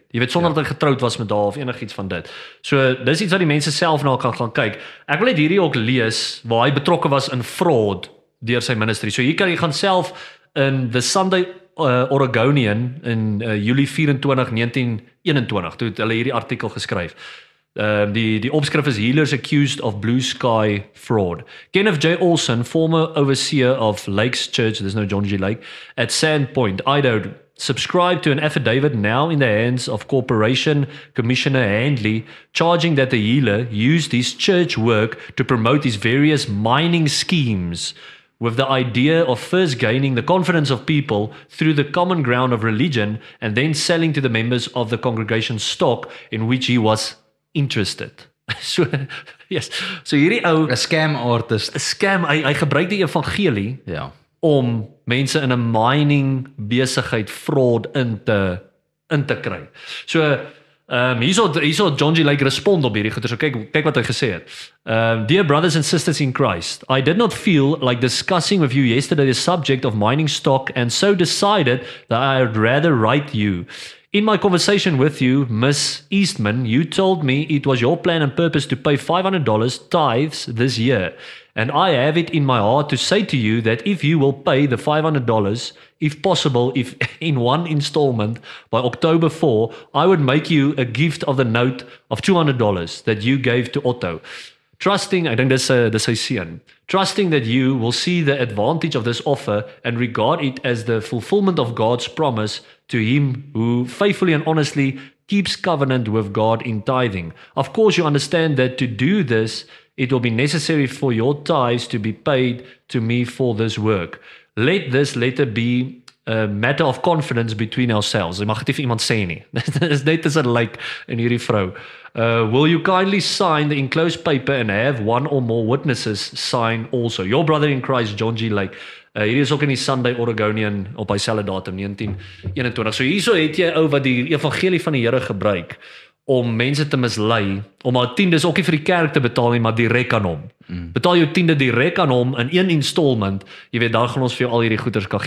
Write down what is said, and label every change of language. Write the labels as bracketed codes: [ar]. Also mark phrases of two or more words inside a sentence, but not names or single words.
[af] Jy weet, sonder dat hy getroud was met haar of enigiets van dit. So dis iets wat die mense self na kan gaan kyk. Ek wil net hierdie ook lees waar hy betrokke was in fraud deur sy ministry. So hier kan jy gaan self in The Sunday Oregonian in Julie 24, 1921 toe het hulle hierdie artikel geskryf. Die opskrif is Healers Accused of Blue Sky Fraud. Kenneth J. [en] Olson, former overseer of Lakes Church, there's no John G. Lake, at Sandpoint, Idaho, subscribed to an affidavit now in the hands of Corporation Commissioner Handley, charging that the healer used his church work to promote his various mining schemes with the idea of first gaining the confidence of people through the common ground of religion and then selling to the members of the congregation stock in which he was interested. [af] So, yes. So hierdie ou [en] 'n scam artist. [af] 'n scam, hy gebruik die evangelie Ja. om mense in 'n mining besigheid fraud in te kry. So hierso John G. Lake respond op hierdie goeie. So kyk wat hy gesê het. [en] Dear brothers and sisters in Christ, I did not feel like discussing with you yesterday the subject of mining stock and so decided that I would rather write you. In my conversation with you, Miss Eastman, you told me it was your plan and purpose to pay $500 tithes this year. And I have it in my heart to say to you that if you will pay the $500, if possible, if in one installment by October 4, I would make you a gift of the note of $200 that you gave to Otto. Trusting, I think [af] dis sy seun. [en] Trusting that you will see the advantage of this offer and regard it as the fulfillment of God's promise to him who faithfully and honestly keeps covenant with God in tithing. Of course, you understand that to do this, it will be necessary for your tithes to be paid to me for this work. Let this letter be a matter of confidence between ourselves. [af] Jy mag dit nie vir iemand sê nie. Dit is net tussen like en hierdie vrou. [en] Will you kindly sign the enclosed paper and have one or more witnesses sign also? Your brother in Christ, John G. Lake. [af] Hierdie is ook in die Sunday Oregonian op hy selfde datum 1921. So hierso het jy ou wat die evangelie van die Here gebruik om mense te mislei, om haar tiendes ook nie vir die kerk te betaal nie, maar direk aan hom. Betaal jou tiende direk aan hom in een installment, jy weet, dan gaan ons vir jou al hierdie goeders kan gee.